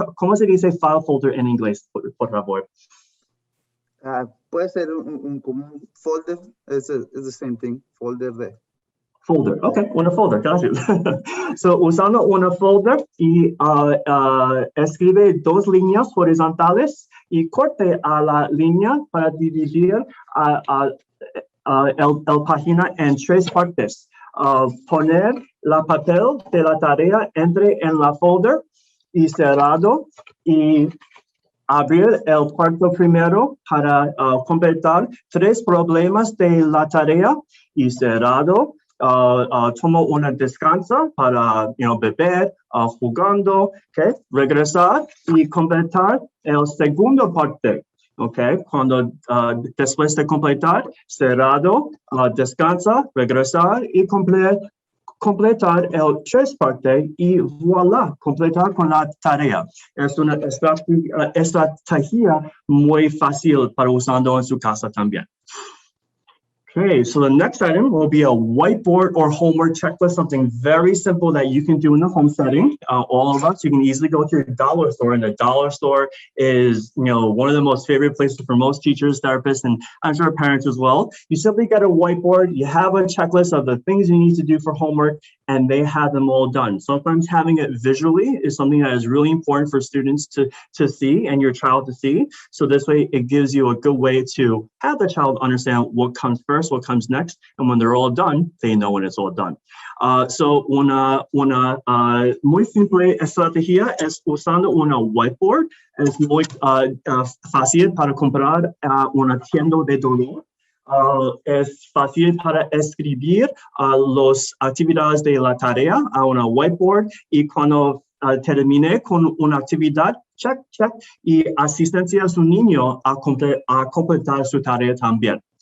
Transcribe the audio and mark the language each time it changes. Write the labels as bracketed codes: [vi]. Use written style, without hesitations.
[es] ¿Cómo se dice file folder en inglés, por favor? Puede ser como un folder. [en] It's the same thing. Folder, okay, [es] una folder, [en] got you. [es] So, usando una folder y escribe 2 líneas horizontales y corte a la línea para dividir el página en 3 partes. Poner la papel de la tarea entre en la folder y cerrado y abrir el cuarto primero para completar 3 problemas de la tarea y cerrado. Tomo una descansa para beber, jugando, okay, regresar y completar el segundo parte, okay, cuando después de completar, cerrado, descansa, regresar y completar el 3 partes y voilà, completar con la tarea. Es una estrategia muy fácil para usando en su casa también. [en] Okay, so the next item will be a whiteboard or homework checklist, something very simple that you can do in the home setting. All of us, you can easily go to your dollar store, and the dollar store is, one of the most favorite places for most teachers, therapists, and I'm sure parents as well. You simply get a whiteboard, you have a checklist of the things you need to do for homework, and they have them all done. Sometimes having it visually is something that is really important for students to see and your child to see. So this way, it gives you a good way to have the child understand what comes first, what comes next, and when they're all done, they know when it's all done. [es] So una muy simple estrategia es usando una whiteboard. Es muy fácil para comprar una tienda de dolor. Es fácil para escribir las actividades de la tarea a una whiteboard y cuando termine con una actividad, check, y asistencia a su niño a completar su tarea también.